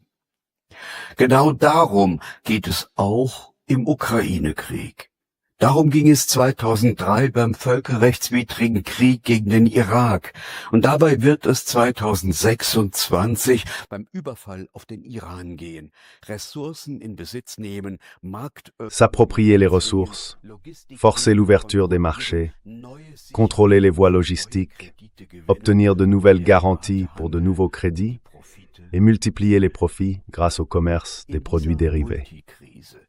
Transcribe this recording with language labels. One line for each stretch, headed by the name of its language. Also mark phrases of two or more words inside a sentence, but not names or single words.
German: Genau darum geht es auch im Ukraine-Krieg. Darum ging es 2003 beim völkerrechtswidrigen Krieg gegen den Irak und dabei wird es 2026 beim Überfall auf den Iran gehen. Ressourcen in Besitz nehmen,
French: s'approprier les ressources, forcer l'ouverture des marchés, contrôler les voies logistiques, obtenir de nouvelles garanties pour de nouveaux crédits et multiplier les profits grâce au commerce des produits dérivés.